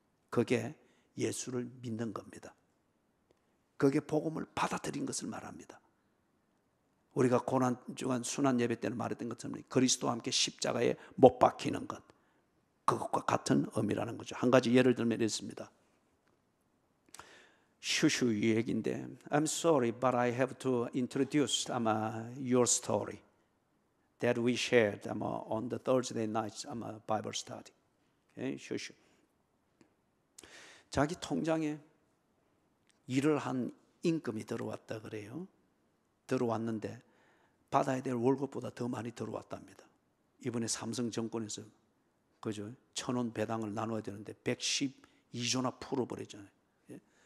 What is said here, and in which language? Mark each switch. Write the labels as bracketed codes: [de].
[ko] 그게 예수를 믿는 겁니다. 그게 복음을 받아들인 것을 말합니다. 우리가 고난 주간 순환 예배 때는 말했던 것처럼 그리스도와 함께 십자가에 못 박히는 것, 그것과 같은 의미라는 거죠. 한 가지 예를 들면 있습니다. [en] 슈슈 [ko] 이 얘기인데, [en] I'm sorry, but I have to introduce your story that we shared on the Thursday night Bible study. Okay? 슈슈. [ko] 자기 통장에 일을 한 임금이 들어왔다 그래요. 들어왔는데 받아야 될 월급보다 더 많이 들어왔답니다. 이번에 삼성정권에서 그죠? 1,000원 배당을 나눠야 되는데 112조나 풀어버리잖아요. 예?